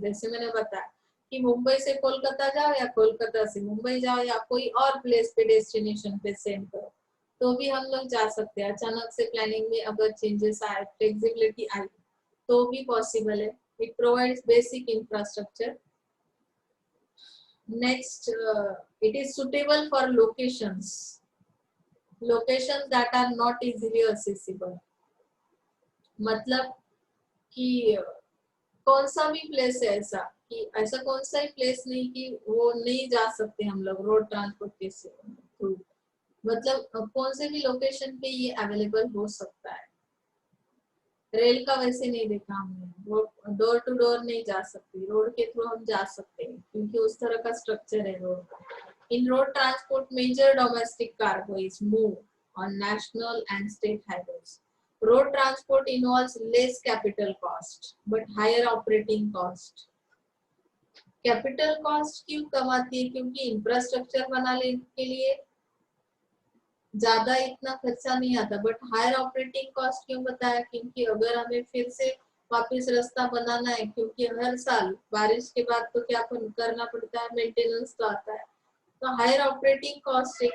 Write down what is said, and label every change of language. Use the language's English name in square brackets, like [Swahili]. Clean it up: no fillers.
[Hindi] जैसे मैंने बताया कि मुंबई से कोलकाता जाओ या कोलकाता से मुंबई जाओ या कोई और प्लेस पे, डेस्टिनेशन पे सेंड करो, तो भी हम लोग जा सकते हैं। अचानक से प्लानिंग में अगर चेंजेस आए, फ्लेक्सिबिलिटी आई, तो भी पॉसिबल है। [English] It provides basic infrastructure. Next, it is suitable for locations that are not easily accessible। [Hindi] मतलब कि कौन सा भी प्लेस है ऐसा, कि ऐसा कौन सा ही प्लेस नहीं कि वो नहीं जा सकते हम लोग रोड ट्रांसपोर्ट के थ्रू। मतलब कौन से भी लोकेशन पे ये अवेलेबल हो सकता है। रेल का वैसे नहीं देखा हमने, वो डोर टू डोर नहीं जा सकती, रोड के थ्रू हम जा सकते हैं क्योंकि उस तरह का स्ट्रक्चर है रोड का। [English] In road transport major domestic cargo is move on national and state highways. Road transport involves less capital cost but higher operating cost. [Hindi] Capital cost क्यों कम आती है? क्योंकि इंफ्रास्ट्रक्चर बनाने के लिए ज्यादा इतना खर्चा नहीं आता, [English] but higher operating cost [Hindi] क्यों बताया? क्योंकि अगर हमें फिर से वापस रास्ता बनाना है, क्योंकि हर साल बारिश के बाद तो क्या करना पड़ता है, मेंटेनेंस तो आता है, तो हायर ऑपरेटिंग कॉस्ट है।